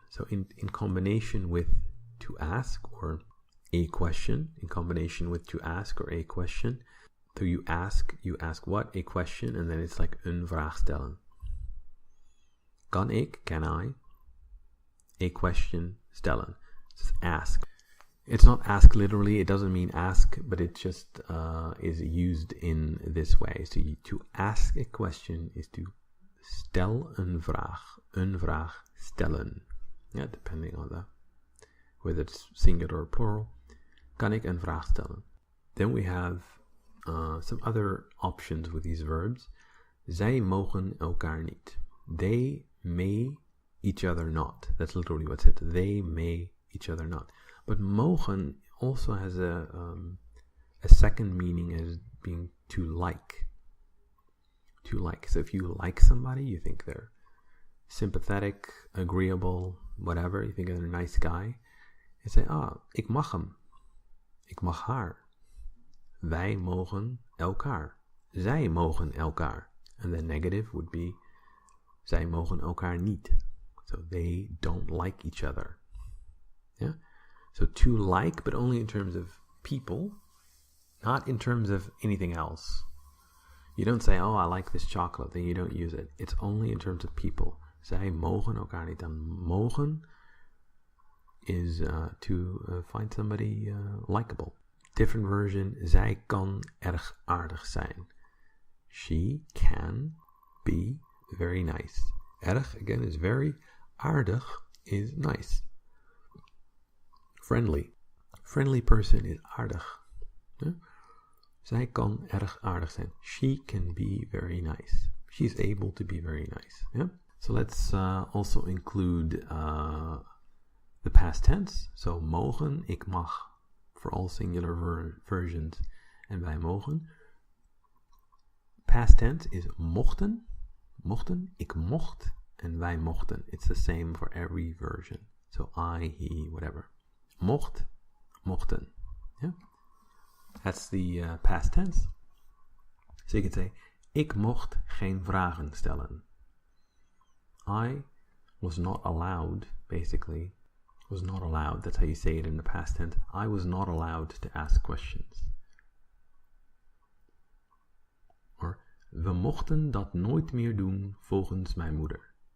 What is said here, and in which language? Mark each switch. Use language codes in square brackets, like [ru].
[en] So in combination with to ask or a question, in combination with to ask or a question, so you ask what? A question, and then it's like [nl] een vraag stellen. Kan ik, [en] can I, a question stellen. It's ask. It's not ask literally, it doesn't mean ask, but it just is used in this way. So to ask a question is to [nl] stel een vraag stellen. [en] Yeah, depending on whether it's singular or plural. [nl] Kan ik een vraag stellen? [en] Then we have some other options with these verbs. [nl] Zij mogen elkaar niet. [en] They may each other not. That's literally what it said. They may each other not. But mogen also has a second meaning as being to like. To like. So if you like somebody, you think they're sympathetic, agreeable, whatever. You think they're a nice guy. You say, [nl] ik mag hem. Ik mag haar. Wij mogen elkaar. Zij mogen elkaar. [en] And the negative would be, [nl] zij mogen elkaar niet. [en] So they don't like each other. Yeah? So to like, but only in terms of people, not in terms of anything else. You don't say, I like this chocolate, then you don't use it. It's only in terms of people. [nl] Zij mogen elkaar niet. [en] And mogen is to find somebody likable. Different version, [nl] zij kan erg aardig zijn. [en] She can be very nice. Erg, again, is very. Aardig is nice. Friendly. Friendly person is aardig. Yeah? [nl] Zij kan erg aardig zijn. [en] She can be very nice. She's able to be very nice. Yeah? So let's also include the past tense. So mogen, [nl] ik mag, [en] for all singular versions. [nl] En wij mogen. [en] Past tense is [nl] mochten. Mochten, ik mocht. En wij mochten. [en] It's the same for every version. So I, he, whatever. Mocht, mochten. Yeah? That's the past tense. So you can say, [nl] ik mocht geen vragen stellen. [en] I was not allowed, basically, was not allowed. That's how you say it in the past tense. I was not allowed to ask questions. [nl] Or, we mochten dat nooit meer doen volgens mijn moeder.